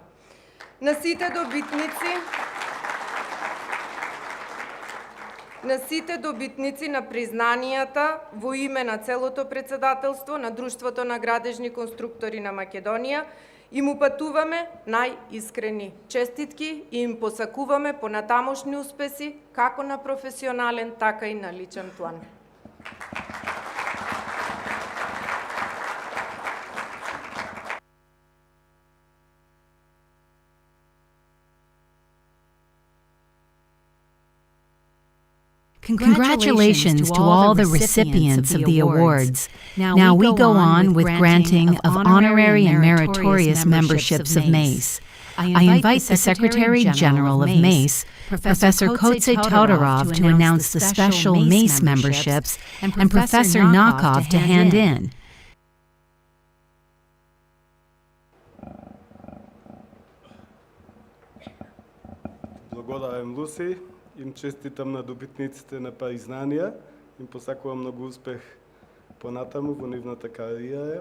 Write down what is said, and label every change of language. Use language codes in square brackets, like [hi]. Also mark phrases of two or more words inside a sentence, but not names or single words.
[mk] На сите добитници на признанијата во име на целото председателство на Друштвото на градежни конструктори на Македонија им упатуваме најискрени честитки и им посакуваме понатамошни успеси како на професионален, така и на личен план. [en] Congratulations to all the recipients of the awards. Now we go on with granting of honorary and meritorious memberships of Mase. I invite the Secretary General of Mase, Professor Kotse Todorov, to announce the special Mase memberships and Professor Nakov to hand in. [mk] Благодарам, Луси. Им честитам на добитниците на признанија. Им посакувам многу успех понатаму во нивната кариера.